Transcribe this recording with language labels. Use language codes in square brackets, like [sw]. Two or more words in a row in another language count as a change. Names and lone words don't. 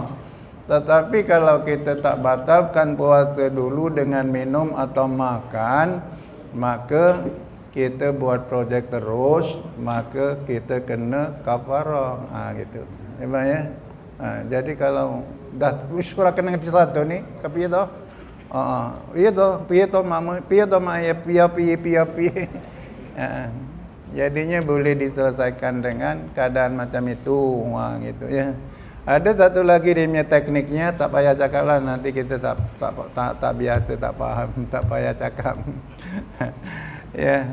[ms] Tetapi kalau kita tak batalkan puasa dulu dengan minum atau makan, maka kita buat projek terus, maka kita kena kafarah. Gitu. Ya. Jadi kalau dah surah kena ngerti satu ni, [jv] ke piye to? Piye to mama, piye to [ms] mak ayah, [jv] piye. [ms] Jadinya boleh diselesaikan dengan keadaan macam itu, gitu ya. Ada satu lagi dia punya tekniknya, tak payah cakaplah, nanti kita tak biasa, tak faham, tak payah cakap. Ya.